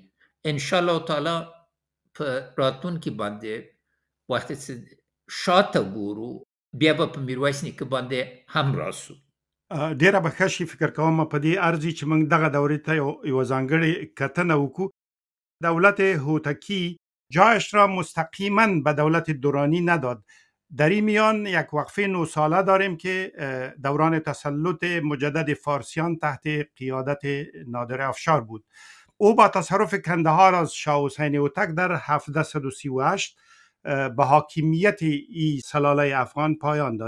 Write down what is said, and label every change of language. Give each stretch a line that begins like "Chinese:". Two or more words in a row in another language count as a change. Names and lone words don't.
Pashto: انشاءالله تعالی په راتلونکي باندې وخت چې شاته ګورو بیا به په میرویس نیکه باندې هم راسو. ډیره به ښه شي. فکر کوم په دې ارزي چې موږ دغه دورې ته یوه ځانګړې کتنه وکړو.
Persian: دولت هوتکی جایش را مستقیما به دولت درانی نداد. در این میان یک وقفه 9 ساله داریم که دوران تسلط مجدد فارسیان تحت قیادت نادر افشار بود. او با تصرف کندهار از شاه حسین هوتک در 1738 به حاکمیت این سلاله افغان پایان داد.